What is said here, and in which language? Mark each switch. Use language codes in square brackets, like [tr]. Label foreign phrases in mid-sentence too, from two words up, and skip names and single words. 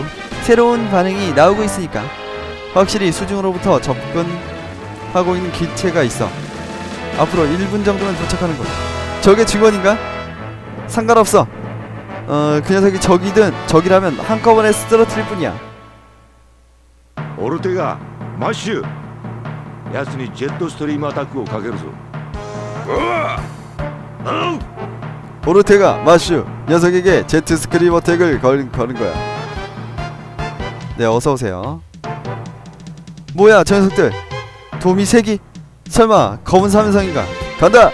[ko] 새로운 반응이 나오고 있으니까. 확실히 수중으로부터 접근하고 있는 기체가 있어. 앞으로 1분 정도면 도착하는 거야. 저게 증원인가? 상관없어. 그 녀석이 적이라면 한꺼번에 쓰러뜨릴 뿐이야. [ja] 오르테가 마슈 奴にジェットストリームアタックをかけるぞ。 [ko] 오르테가 마슈 녀석에게 제트 스크림 어택을 거는 거야. 네, 어서오세요. 뭐야 저 녀석들. 도미 세기? 설마 검은 사면성인가? 간다!